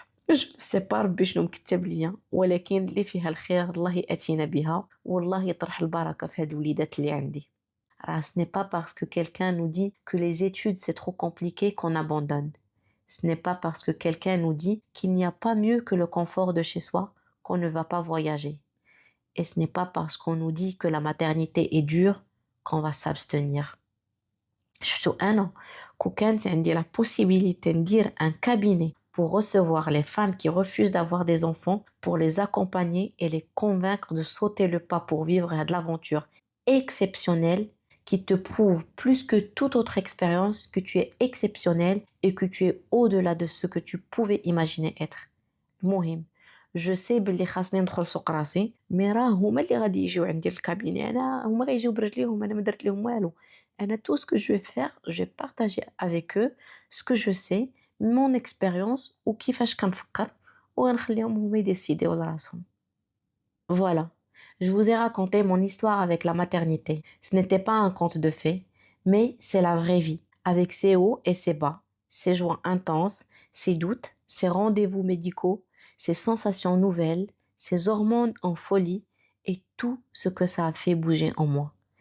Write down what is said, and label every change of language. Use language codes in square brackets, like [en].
[ar] جو سي با ربي شنو مكتب ليا، ولكن اللي فيها الخير الله ياتينا بها والله يطرح البركه في هاد الوليدات اللي عندي. [fr] Ce n'est pas parce que quelqu'un nous dit que les études c'est trop compliqué qu'on abandonne. Ce n'est pas parce que quelqu'un nous dit qu'il n'y a pas mieux que le confort de chez soi qu'on ne va pas voyager. Et ce n'est pas parce qu'on nous dit que la maternité est dure qu'on va s'abstenir. [ar] شفتوا أنا كون كانت عندي [fr] la possibilité [ar] ندير [fr] un cabinet pour recevoir les femmes qui refusent d'avoir des enfants, pour les accompagner et les convaincre de sauter le pas pour vivre de l'aventure exceptionnelle qui te prouve plus que toute autre expérience que tu es exceptionnel et que tu es au-delà de ce que tu pouvais imaginer être. [ar] المهم جو سي بلي خاصني ندخل سوق راسي مي راه هما اللي غادي يجيو عندي للكابيني انا هما غيجيو برجليهم انا ما درت لهم والو انا [fr] tout ce que je vais faire je vais partager avec eux ce que je sais mon expérience [ar] وكيفاش كنفكر وغنخليهم هما يديسيديو لراسهم. [fr] Voilà, je vous ai raconté mon histoire avec la maternité. Ce n'était pas un conte de fées, mais c'est la vraie vie, avec ses hauts et ses bas, ses joies intenses, ses doutes, ses rendez-vous médicaux, ses sensations nouvelles, ses hormones en folie et tout ce que ça a fait bouger en moi.